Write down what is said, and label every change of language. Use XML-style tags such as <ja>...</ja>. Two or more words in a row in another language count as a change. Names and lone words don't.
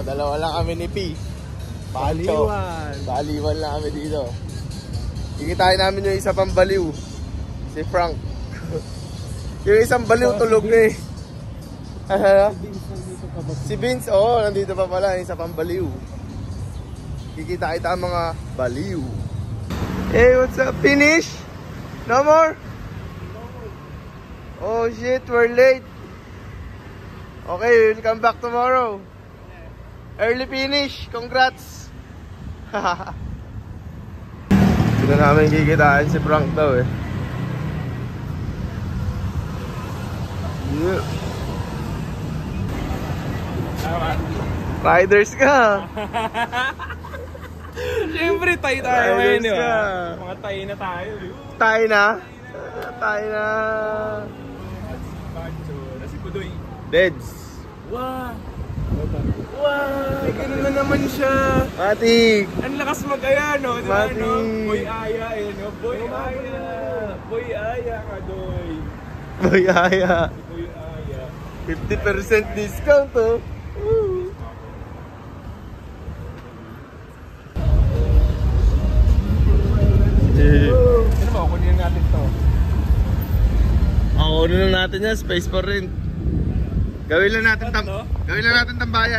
<tl>Dalawa lang kami ni P. Baliwan lang kami dito. Kikitain namin yung isa pang baliw. Si Frank. Yung isang baliw tulog na eh. Si Vince, nandito pa pala. Yung isa pang baliw. Kikita ang mga baliw.</tl> <en>Hey, what's up? Finish? No more? Oh shit, we're late. Okay, we'll come back tomorrow. Early finish, congrats.</en> <tl>Hindi na namin kikitaan si Frank daw eh. Yeah. Riders ka. Siyempre, tayo ngayon, di ba? Mga tayo na tayo. Tayo na? Tayo na. Nasi Pudoy. Beds. Wow. Wow! May ganun na naman siya. Matik! Ang lakas mag-aya, no? Diba, Mati. no? Boy Aya, eh, no? Boy Aya! Boy Aya, Kadoy! Boy Aya! Boy Aya. 50% discount oh! Woo. Ano ba? Kunin natin to. Ako na lang natin yan,</tl> <en>space for rent.</en> <tl>Gawin lang natin tambayan.</tl>